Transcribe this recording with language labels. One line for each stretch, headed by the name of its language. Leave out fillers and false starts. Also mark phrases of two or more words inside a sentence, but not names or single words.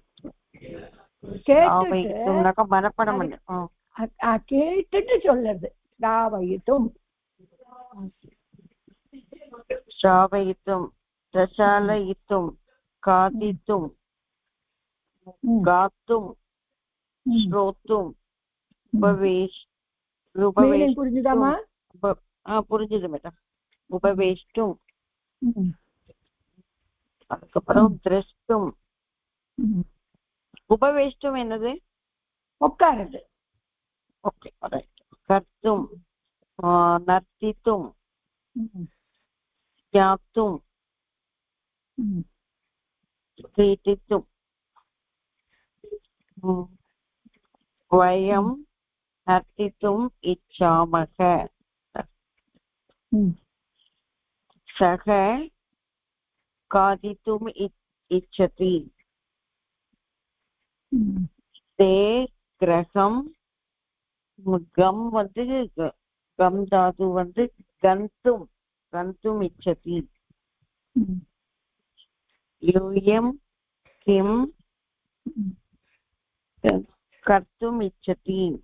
Tamil: கேட்டுட்டு மனப்பாடம் பண்ணி கேட்டுட்டு சொல்றது ஸ்ராவயித்தும்.
Sanskrit: श्रावयितुं प्रचालयितुं खादितुं गातुं श्रोतुं
Tamil: புரிஞ்சுதாமா? புரிஞ்சுது மேடம். உபவேஷ்டும், அதுக்கப்புறம் திரஷ்டும். உபவேஷ்டும் என்னது? உட்காருது.
Sanskrit: ஓகே, कर्तुं, नर्तितुं, ज्ञातुं, क्रीडितुं. वयं नर्तितुम् इच्छामः. सः खादितुम् इच्छति. ते கிரகம்.
Tamil: கம் வந்து கம் தாது வந்து
Sanskrit: गन्तुं, गन्तुं इच्छति. यूयं किं कर्तुं इच्छति.